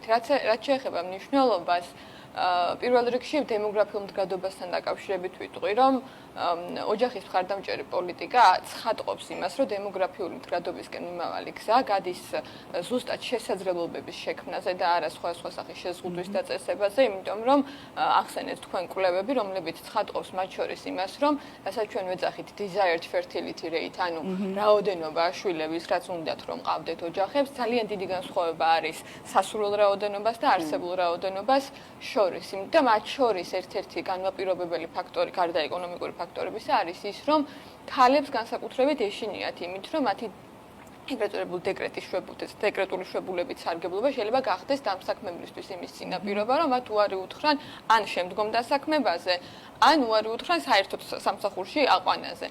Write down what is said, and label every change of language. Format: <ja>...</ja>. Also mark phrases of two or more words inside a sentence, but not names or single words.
<ka>რაც შეეხება მნიშვნელობას, პირველ რიგში დემოგრაფიულ მდგრადობასთან დაკავშირებით ვიტყვი, რომ ოჯახის მხარდამჭერი პოლიტიკა ცხადყოფს იმას, რომ დემოგრაფიული მდგრადობისკენ მიმავალი გზა გადის ზუსტად შესაძლებლობების შექმნაზე და არა სხვა სახის შეზღუდვის დაწესებაზე, იმიტომ რომ ახსენეთ თქვენ კვლევები, რომლებიც ცხადყოფს მათ შორის იმას, რომ რასაც ჩვენ ვეძახით</ka> <en>desired fertility rate,</en> <ka>ანუ რაოდენობა შვილების, რაც უნდათ რომ ყავდეთ ოჯახებს, ძალიან დიდი განსხვავება არის სასურველ რაოდენობას და არსებულ რაოდენობას შორის. და მათ შორის ერთ-ერთი განმაპირობებელი ფაქტორი, გარდა ეკონომიკური ფაქტორებისა, არის ის, რომ ქალებს განსაკუთრებით ეშინიათ იმით, რომ მათი დეკრეტული შვებულებით სარგებლობა შეიძლება გახდეს დამსაქმებლისთვის იმის წინაპირობა, რომ მათ უარი უთხრან ან შემდგომ დასაქმებაზე, ან უარი უთხრან საერთოდ სამსახურში აყვანაზე.</ka>